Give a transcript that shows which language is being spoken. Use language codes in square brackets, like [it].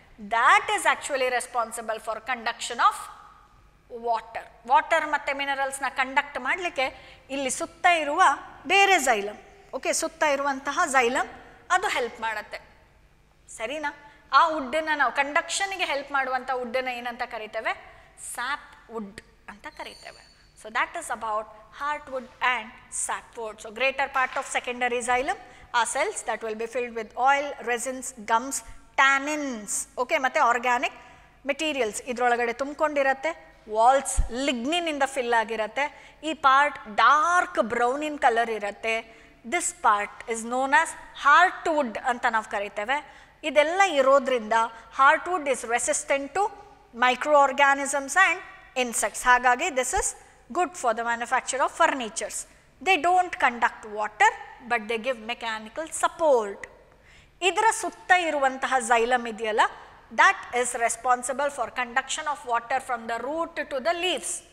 [en] That is actually responsible for conduction of water. [kn] Water ಮತ್ತು ಮಿನರಲ್ಸ್ನ conduct ಮಾಡಲಿಕ್ಕೆ ಇಲ್ಲಿ ಸುತ್ತ ಇರುವ ಬೇರೆ ಝೈಲಮ್, ಓಕೆ, ಸುತ್ತ ಇರುವಂತಹ ಝೈಲಮ್ ಅದು ಹೆಲ್ಪ್ ಮಾಡುತ್ತೆ. ಸರಿನಾ? ಆ ವುಡ್ಡನ್ನು ನಾವು ಕಂಡಕ್ಷನ್ಗೆ ಹೆಲ್ಪ್ ಮಾಡುವಂಥ ವುಡ್ಡನ್ನು ಏನಂತ ಕರಿತೇವೆ? ಸ್ಯಾಪ್ ವುಡ್ ಅಂತ ಕರಿತೇವೆ. [en] So that is about heartwood and sapwood. So greater part of secondary xylem are cells that will be filled with oil, resins, gums, [kn] tannins, okay, ಮತ್ತು ಆರ್ಗ್ಯಾನಿಕ್ ಮೆಟೀರಿಯಲ್ಸ್ ಇದರೊಳಗಡೆ ತುಂಬಿಕೊಂಡಿರತ್ತೆ. ವಾಲ್ಸ್ ಲಿಗ್ನಿನಿಂದ ಫಿಲ್ ಆಗಿರುತ್ತೆ. ಈ part dark brown in colour ಇರುತ್ತೆ. [en] this part is known as heartwood [kn] ಅಂತ ನಾವು ಕರಿತೇವೆ. ಇದೆಲ್ಲ ಇರೋದ್ರಿಂದ [en] Heartwood is resistant to microorganisms and insects. ಹಾಗಾಗಿ this is good for the manufacture of furnitures. They don't conduct water but they give mechanical support. [kn] ಇದರ ಸುತ್ತ ಇರುವಂತಹ xylem ಇದೆಯಲ್ಲ, [en] that is responsible for conduction of water from the root to the leaves.